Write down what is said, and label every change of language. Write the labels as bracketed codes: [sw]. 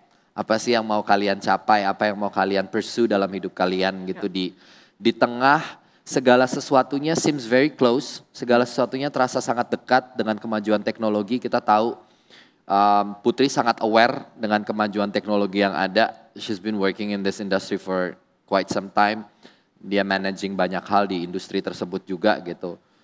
[id] Apa sih yang mau kalian capai, apa yang mau kalian pursue dalam hidup kalian gitu. Di tengah segala sesuatunya [en] seems very close, [id] segala sesuatunya terasa sangat dekat dengan kemajuan teknologi. Kita tahu Putri sangat aware dengan kemajuan teknologi yang ada. [en] She's been working in this industry for quite some time. [id] Dia managing banyak hal di industri tersebut juga gitu.